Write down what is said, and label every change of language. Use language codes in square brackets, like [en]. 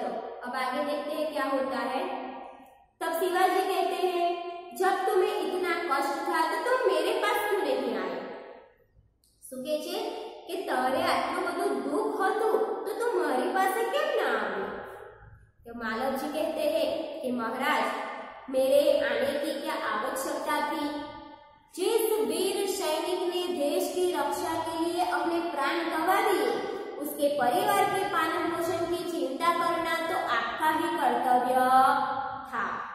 [hi] चलो अब आगे देखते हैं क्या होता है। तब शिवाजी कहते हैं जब तुम्हें इतना कष्ट था तो तुम मेरे पास क्यों नहीं आए? [gu] શું કહે છે કે તારે આટલું બધું દુઃખ હતું તો તું મારી પાસે કેમ ના આવ્યો? [hi] तो मालव जी कहते हैं कि महाराज मेरे आने की क्या आवश्यकता थी? जिस वीर सैनिक ने देश की रक्षा के लिए अपने प्राण गंवा दिए उसके परिवार के पालन पोषण की चिंता करना तो आपका ही कर्तव्य था।